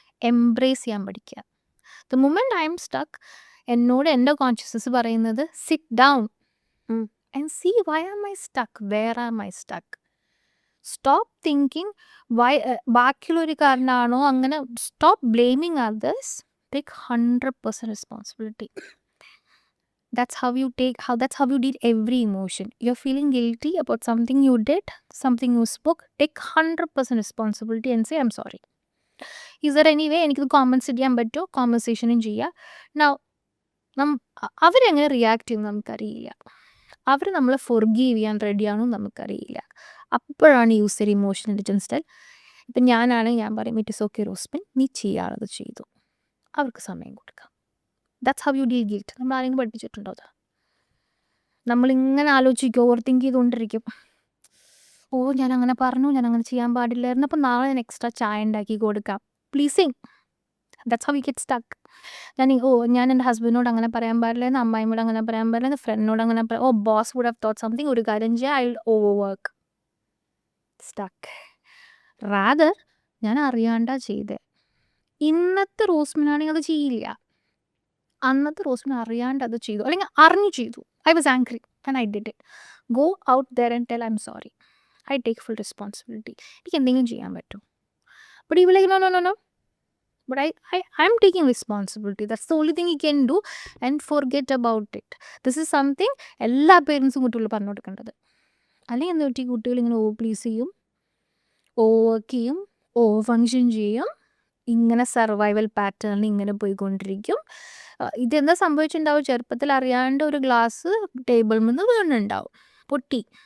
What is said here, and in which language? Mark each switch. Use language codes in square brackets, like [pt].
[ml] Embrace ചെയ്യാൻ പഠിക്കുക. [en] the moment I am stuck [ml] എന്നോട് എൻ്റെ കോൺഷ്യസ്നസ് പറയുന്നത് [en] Sit down and see why am I stuck, where am I stuck. Stop thinking why [ml] ബാക്കിയുള്ളൊരു കാരണമാണോ അങ്ങനെ. [en] Stop blaming others, take 100% responsibility. That's how you deal every emotion. You're feeling guilty about something you did, something you spoke. Take 100% responsibility and say, I'm sorry. Is there any way [ml] എനിക്കിത് compensate ചെയ്യാൻ പറ്റുമോ? കോമ്പൻസേഷനും ചെയ്യുക. Now അവരെങ്ങനെ react ചെയ്യുമെന്ന് നമുക്കറിയില്ല. അവർ നമ്മളെ forgive ചെയ്യാൻ റെഡിയാണോ നമുക്കറിയില്ല. അപ്പോഴാണ് യൂസ് ചെയ്ത ഇമോഷണൽ ഇൻ്റലിജൻസ് സ്റ്റൈൽ. ഇപ്പം ഞാനാണെങ്കിൽ ഞാൻ പറയും [en] it is okay [ml] റോസ്മിൻ, നീ ചെയ്യാറത് ചെയ്തു. അവർക്ക് സമയം കൊടുക്കാം. [en] That's how you deal guilt. [ml] നമ്മൾ ആരെങ്കിലും പഠിപ്പിച്ചിട്ടുണ്ടോ? അത് നമ്മളിങ്ങനെ ആലോചിക്കും, ഓവർ തിങ്ക് ചെയ്തുകൊണ്ടിരിക്കും. ഓ ഞാൻ അങ്ങനെ പറഞ്ഞു, ഞാൻ അങ്ങനെ ചെയ്യാൻ പാടില്ലായിരുന്നു, അപ്പം നാളെ ഞാൻ എക്സ്ട്രാ ചായ ഉണ്ടാക്കി കൊടുക്കാം. Pleasing. [en] That's how you get stuck. [ml] ഞാൻ എൻ്റെ ഹസ്ബൻഡിനോട് അങ്ങനെ പറയാൻ പാടില്ലായിരുന്നു, അമ്മായിയോട് അങ്ങനെ പറയാൻ പാടില്ലായിരുന്നു, ഫ്രണ്ടിനോട് അങ്ങനെ പറയാം. [en] Boss would have thought something. [ml] ഒരു കാര്യം ചെയ്യാം, [en] I will over work. Stuck. [ml] Rather ഞാൻ അറിയാണ്ടാ ചെയ്തേ. ഇന്നത്തെ റോസ്മിനാണെങ്കിൽ അത് ചെയ്യില്ല. അന്നത്തെ റോസ്മിൻ അറിയാണ്ട് അത് ചെയ്തു, അല്ലെങ്കിൽ അറിഞ്ഞു ചെയ്തു. [en] I was angry and I did it. Go out there and tell I'm sorry, I take full responsibility. [ml] എനിക്ക് എന്തെങ്കിലും ചെയ്യാൻ പറ്റും. [en] But you will like know. But I'm taking responsibility. That's the only thing you can do and forget about it. This is something [ml] എല്ലാ പേരൻസും കുട്ടികൾ പറഞ്ഞു കൊടുക്കേണ്ടത്. അല്ലെങ്കിൽ എന്താ പറ്റി, കുട്ടികൾ ഇങ്ങനെ ഓവർ പ്ലീസ് ചെയ്യും, ഓവർ വർക്ക് ചെയ്യും, ഓവർ ഫങ്ഷൻ ചെയ്യും. ഇങ്ങനെ സർവൈവൽ പാറ്റേണിൽ ഇങ്ങനെ പോയിക്കൊണ്ടിരിക്കും. ഇതെന്താ സംഭവിച്ചിട്ടുണ്ടാവും, ചെറുപ്പത്തിൽ അറിയാണ്ട് ഒരു ഗ്ലാസ് ടേബിളിൽ നിന്ന് വീണുണ്ടാവും, പൊട്ടി.